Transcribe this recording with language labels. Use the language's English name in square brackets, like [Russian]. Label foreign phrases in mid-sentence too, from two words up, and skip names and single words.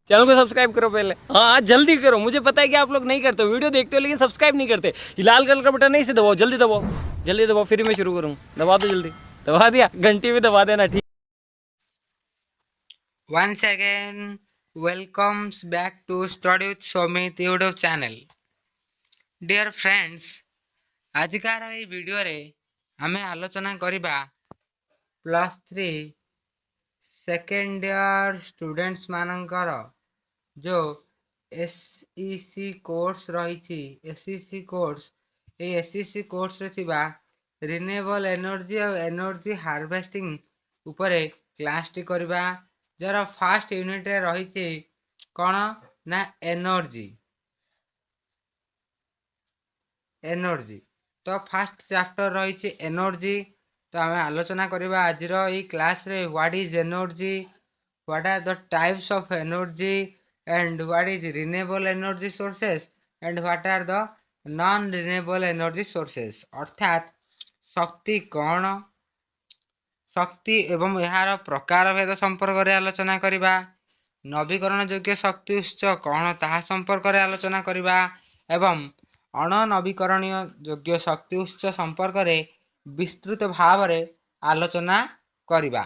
[Hindi] चैनल को सब्सक्राइब करो पहले। हाँ जल्दी करो, मुझे पता है कि आप लोग नहीं करते हो, वीडियो देखते हो लेकिन सब्सक्राइब नहीं करते। ये लाल कलर का बटन नहीं से दबाओ, जल्दी दबाओ, जल्दी दबाओ, फिर मैं शुरू करूँ। दबा दो जल्दी, दबा दिया, घंटी भी दबा देना। ठीक, [English] Once again, welcomes back to Study with Somit YouTube channel. Dear friends, [Odia] ଆଜିକାର ଏହି ଭିଡ଼ିଓରେ ଆମେ ଆଲୋଚନା କରିବା +3 [English] second year students [Odia] ମାନଙ୍କର जो SEC କୋର୍ସ ରହିଛି, SEC କୋର୍ସ, এই SEC କୋର୍ସରେ ଥିବା [English] renewable energy [Odia] ଆଉ [English] energy harvesting [Odia] ଉପରେ କ୍ଲାସଟି କରିବା। ଯାହାର [English] first unit [Odia] ରହିଛି କ'ଣ ନା ଏନର୍ଜି। ତ [English] first chapter [Odia] ରହିଛି ଏନର୍ଜି। ତ ଆମେ ଆଲୋଚନା କରିବା ଆଜିର ଏଇ କ୍ଲାସରେ [English] what is energy, what are the types of energy, and what is renewable energy sources and what are the non renewable energy sources। [Odia] ଅର୍ଥାତ୍ ଶକ୍ତି କ'ଣ, ଶକ୍ତି ଏବଂ ଏହାର ପ୍ରକାର ଭେଦ ସମ୍ପର୍କରେ ଆଲୋଚନା କରିବା। ନବୀକରଣ ଯୋଗ୍ୟ ଶକ୍ତି ଉତ୍ସ କ'ଣ ତାହା ସମ୍ପର୍କରେ ଆଲୋଚନା କରିବା ଏବଂ ଅଣନବୀକରଣୀୟ ଯୋଗ୍ୟ ଶକ୍ତି ଉତ୍ସ ସମ୍ପର୍କରେ ବିସ୍ତୃତ ଭାବରେ ଆଲୋଚନା କରିବା।